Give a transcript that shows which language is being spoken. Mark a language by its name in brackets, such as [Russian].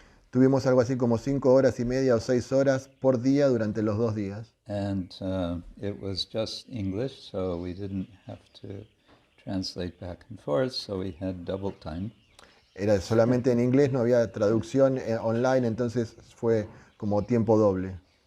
[Spanish] Tuvimos algo así como 5 horas y media o 6 horas por día durante los 2 días. [English] And it was just English, so we didn't have to translate back and forth, so we had double time. [Spanish] Era solamente en inglés, no había traducción online, entonces fue como tiempo doble.